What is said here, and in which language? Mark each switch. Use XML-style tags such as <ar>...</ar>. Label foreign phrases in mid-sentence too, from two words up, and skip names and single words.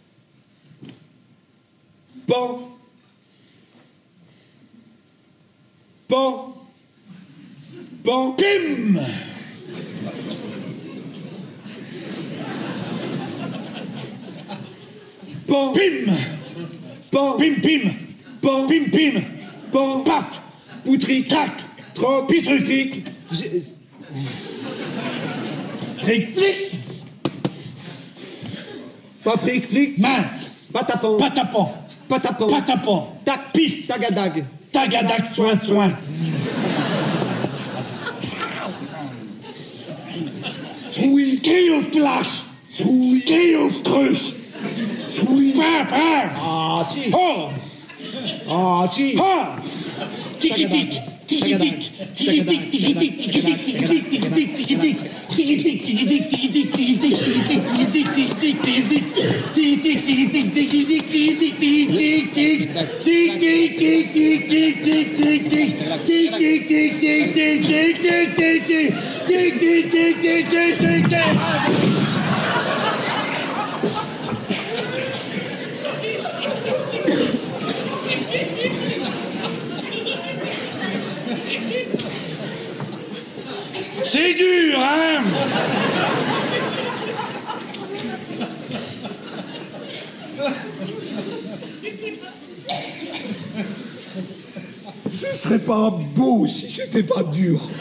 <fr>Pan. Pan. Pan. Pim! Pan. Pim! Pan. Pim, pim! Pan. Pim, pim! Pan. Paf! Poutri. Crac! Troc. Pitruc! Cric. Tric, flic! Pas fric, flic. Mince! Patapon. Patapon! Patapon. Patapon! Tac. Pif! Tagadag. Tagadac, soin, soin! Oui. Crio flash! Oui. Crio cruche! Oui. Pin, pin! Ah, chi. Oh! Ah, chi. Ah! Tiki-tic! Tiki-tic! Tiki-tic! Tiki-tic! Tiki-tic! Tiki-tic! Tiki-tic! Tiki-tic! Tiki-tic! Tiki-tic! Tiki-tic! Tiki-tic! Tiki-tic! Tiki-tic! Tiki-tic! Tiki-tic! Tiki-tic! Tiki-tic! C'est dur, hein? Ce serait pas beau si c'était pas dur.</fr>